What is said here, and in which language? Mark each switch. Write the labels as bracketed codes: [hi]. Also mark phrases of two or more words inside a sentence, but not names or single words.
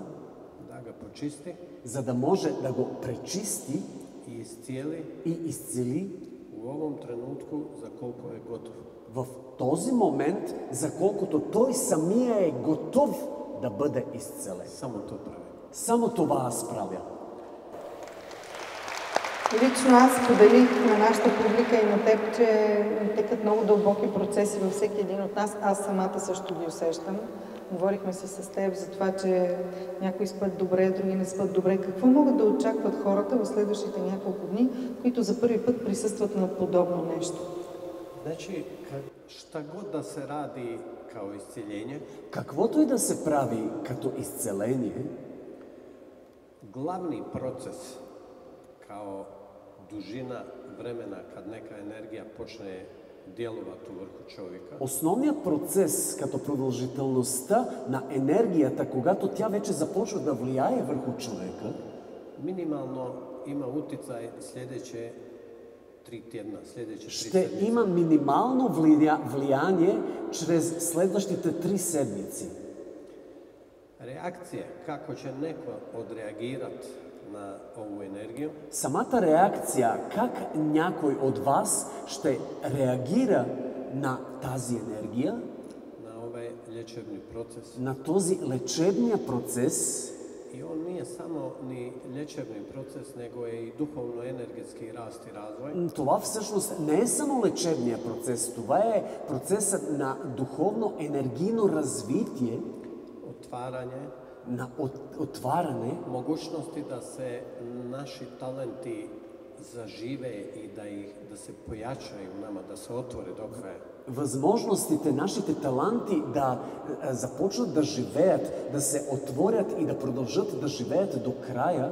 [bs] da ga počisti [bg] за да може да го пречисти [bs] i iscijeli [bg] и изцели [bs] u ovom trenutku za koliko je gotov. [bg] в този момент, за колкото той самия е готов да бъде изцелен. [bs] Samo to pravi. [bg] Само това аз правя. Лично аз споделих на нашата публика и на теб, че текат много дълбоки процеси във всеки един от нас. Аз самата също ги усещам. Говорихме си с теб за това, че някои спят добре, други не спят добре. Какво могат да очакват хората в следващите няколко дни, които за първи път присъстват на подобно нещо? [bs] Znači, šta god da se radi kao isciljenje, [bg] Каквото и да се прави като изцеление, [bs] glavni proces kao dužina vremena kad neka energija počne djelovati u vrhu čovjeka, [bg] основният процес като продължителността на енергията, когато тя вече започва да влияе върху човека, [bs] minimalno ima utjecaj sljedeće 3 tjedna, sljedeće 3 [bg] ще [bs] sedmice. [bg] има минимално влияние чрез следващите 3 седмици. [bs] Reakcije kako će neko odreagirati na ovu energiju [bg] Самата реакция, как някой от вас ще реагира на тази енергия, [bs] na ovaj lječebni proces. [bg] на този лечебния процес, [bs] I on nije samo ni lječebni proces, nego je i duhovno-energetski rast i razvoj. [bg] това всъщност не е само лечебния процес, това е процесът на духовно-енергийно развитие, [bs] Otvaranje [bg] на отваряне, [bs] mogućnosti da se naši talenti zažive i da se pojačaju u nama, da se otvore do kraja. [bg] възможностите, нашите таланти да започнат да живеят, да се отворят и да продължат да живеят до края.